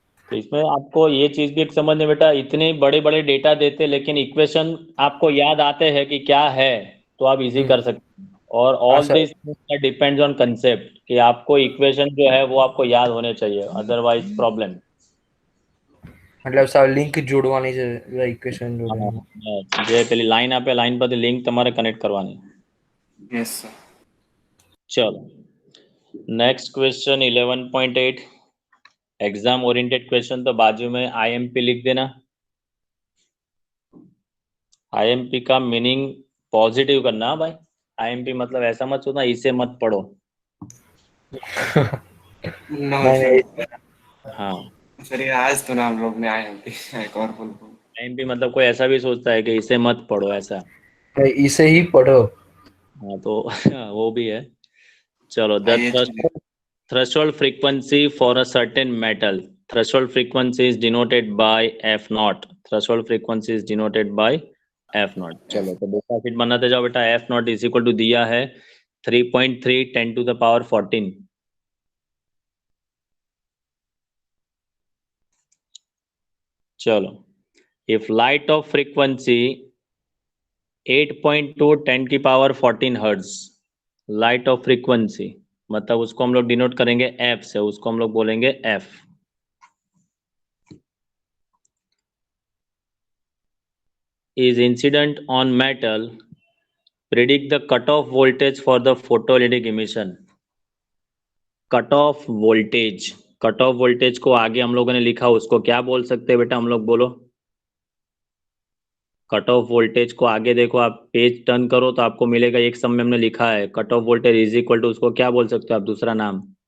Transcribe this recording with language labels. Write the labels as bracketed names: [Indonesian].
[Hindi] तो इसमें आपको ये चीज भी एक समझने बेटा, इतने बड़े बड़े डेटा देते लेकिन इक्वेशन आपको याद आते हैं कि क्या है तो आप इजी कर सकते हैं, और all [English] sir. This depends on concept [Hindi] कि आपको इक्वेशन जो है वो आपको याद होने चाहिए, अदरवाइज प्रॉब्लम। [Gujarati] मतलब सर लिंक जोड़वानी છે इक्वेशन जोड़वानी જે પેલી લાઈન આપે લાઈન પરથી લિંક તમારે કનેક્ટ કરવાની। [Hindi] Yes sir. चलो next question 11.8 exam oriented question, तो बाजू में आईएमपी लिख देना। आईएमपी का मीनिंग पॉजिटिव करना भाई। आईएमपी मतलब ऐसा मत सोचना इसे मत पढ़ो। नो नहीं हाँ सर, ये आज तो ना हम लोग ने आए हैं एक और बोल आईएमपी मतलब कोई ऐसा भी सोचता है कि इसे मत पढ़ो ऐसा। इसे ही पढ़ो। हाँ तो वो भी है। चलो द आइए चलिए। [English] threshold frequency for a certain metal, threshold frequency is denoted by f naught, threshold frequency is denoted by f naught। [Hindi] चलो तो डेटा शीट बनाते जाओ बेटा। f naught is equal to दिया है 3.3 10 to the power 14। चलो [English] if light of frequency 8.2 [Hindi] 10 की power 14 hertz, light of frequency मतलब उसको हम लोग डिनोट करेंगे f से, उसको हम लोग बोलेंगे f। [English] is incident on metal, predict the cutoff voltage for the photoelectric emission। [Hindi] cutoff voltage को आगे हम लोगों ने लिखा, उसको क्या बोल सकते हैं बेटा हम लोग, बोलो। कट ऑफ वोल्टेज को आगे देखो, आप पेज टर्न करो तो आपको मिलेगा एक सम में हमने लिखा है cut off voltage is equal to, उसको क्या बोल सकते हो आप दूसरा नाम?